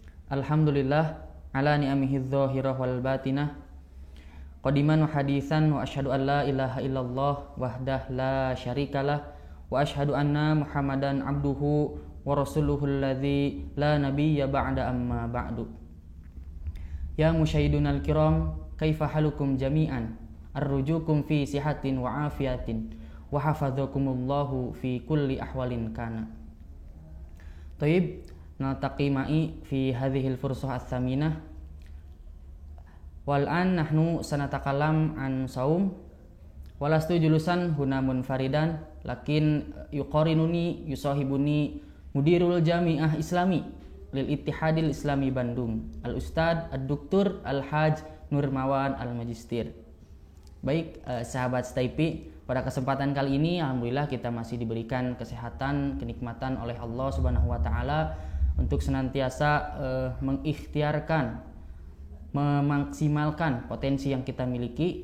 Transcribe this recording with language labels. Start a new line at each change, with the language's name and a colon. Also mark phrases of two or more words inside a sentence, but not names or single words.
Arabic: الحمد لله على نعمه الظاهرة والباطنة. قديما وحديثا وأشهد أن لا إله إلا الله وحده لا شريك له وأشهد أن محمدا عبده ورسوله الذي لا نبي بعد أما بعد. يا مشاهدون الكرام، كيف حالكم جميعا? أرجوكم في صحة وعافية وحفظكم الله في كل أحوال كان. طيب، نلتقي معي في هذه الفرصة الثمينة. والآن نحن سنتكلم عن الصوم ولست جلوسا هنا منفردا لكن يقارنني يصاحبني مدير الجامعة الإسلامية للاتحاد الإسلامي باندونغ الأستاذ الدكتور الحاج نورماوان الماجستير.
Indonesian: Baik, sahabat Staypi, pada kesempatan kali ini alhamdulillah kita masih diberikan kesehatan, kenikmatan oleh
Arabic: الله سبحانه وتعالى
Indonesian: untuk senantiasa mengikhtiarkan, memaksimalkan potensi yang kita miliki.